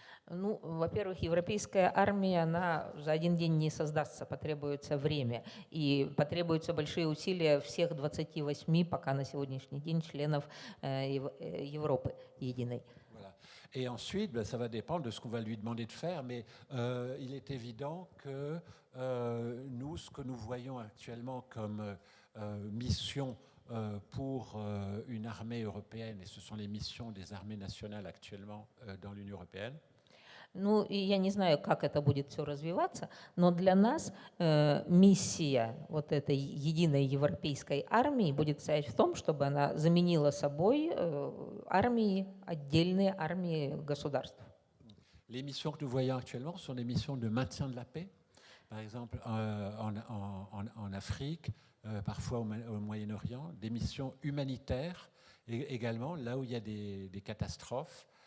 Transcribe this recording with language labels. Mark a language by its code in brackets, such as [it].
[ru] Ну, во-первых, европейская армия, она за один день не создастся, потребуется время. И потребуются большие усилия всех 28 пока на сегодняшний день членов Европы единой. [fr] Et ensuite, ça va dépendre de ce qu'on va lui demander de faire, mais il est évident que nous, ce que nous voyons actuellement comme mission pour une armée européenne, et ce sont les missions des armées nationales actuellement dans l'Union européenne. [ru] Ну, и я не знаю, как это будет все развиваться, но для нас миссия вот этой единой европейской армии будет состоять в том, чтобы она заменила собой армии, отдельные армии государств. [fr] Les missions que nous voyons actuellement sont des missions de maintien de la paix, par exemple en Afrique, parfois au Moyen-Orient, des missions humanitaires, et également là où il y a des catastrophes.